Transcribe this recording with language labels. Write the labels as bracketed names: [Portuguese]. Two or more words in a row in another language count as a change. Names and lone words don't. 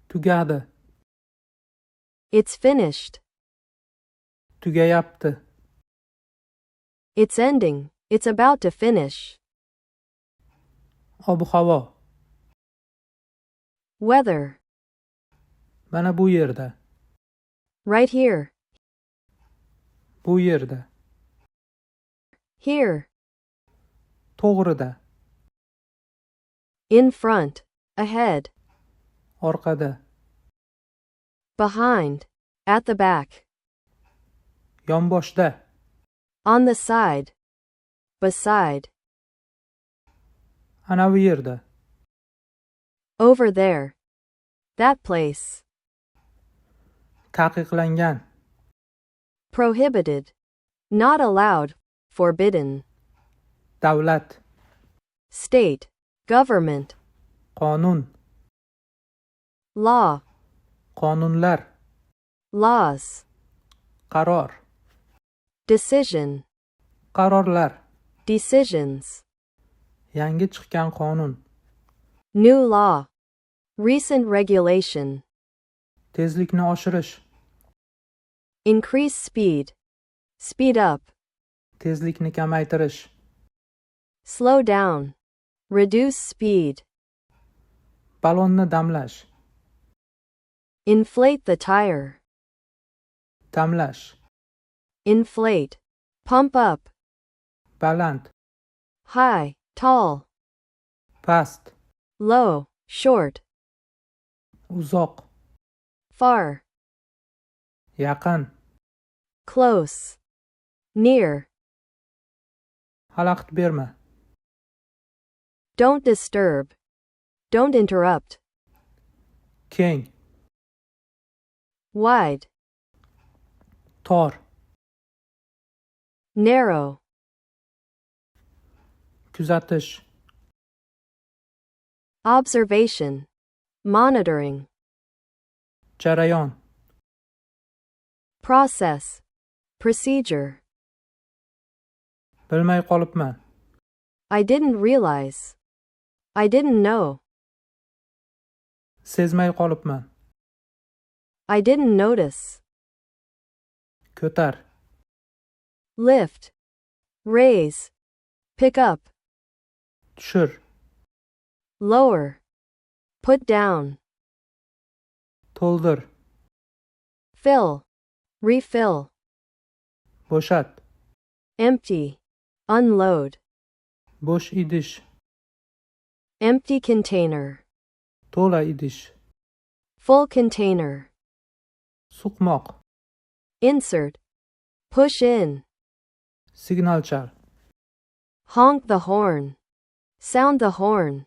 [Uzbek] Tugadi. [English] It's finished. [Uzbek] Tugayapti. [English] It's ending. It's about to finish. [Uzbek] Ob-havo. [English] Weather. [Uzbek] Mana bu yerda. [English] Right here. [Uzbek] Bu yerda. [English] Here. [Uzbek] To'g'rida. [English] In front. Ahead. [Uzbek] Orqada. [English] Behind. At the back. [Uzbek] Yonboshda. [English] On the side. Beside. [Uzbek] Ana bu yerda. [English] Over there. That place. [Uzbek] Taqiqlangan. [English] Prohibited. Not allowed. Forbidden. [Uzbek] Davlat. [English] State. Government. [Uzbek] Qonun. [English] Law. [Uzbek] Qonunlar. [English] Laws. [Uzbek] Qaror. [English] Decision. [Uzbek] Qarorlar. [English] Decisions. [Uzbek] Yangi chiqqan qonun. [English] New law. Recent regulation. [Uzbek] Tezlikni oshirish. [English] Increase speed. Speed up. [Uzbek] Tezlikni kamaytirish. [English] Slow down. Reduce speed. [Uzbek] Ballonni damlash. [English] Inflate the tire. [Uzbek] Damlash. [English] Inflate. Pump up. [Uzbek] Baland. [English] High. Tall. [Uzbek] Past. [English] Low. Short. [Uzbek] Uzoq. [English] Far. [Uzbek] Yaqin. [English] Close. Near. [Uzbek] Xalaqit berma. [English] Don't disturb. Don't interrupt. [Uzbek] Keng. [English] Wide. [Uzbek] Tor. [English] Narrow. [Uzbek] Kuzatish. [English] Observation. Monitoring. [Uzbek] Jarayon. [English] Process. Procedure. [Uzbek] Bilmay qolibman. [English] I didn't realize. I didn't know. [Uzbek] Sezmay qolibman. [English] I didn't notice. [Uzbek] Ko'tar. [English] Lift. Raise. Pick up. [Uzbek] Tushir. [English] Lower. Put down. [Uzbek] To'ldir. [English] Fill. Refill. [Uzbek] Bo'shat. [English] Empty. Unload. [Uzbek] Bo'sh idish. [English] Empty container. [Uzbek] To'la idish. [English] Full container. [Uzbek] Suqmoq. [English] Insert. Push in. [Uzbek] Signal chal. [English] Honk the horn. Sound the horn.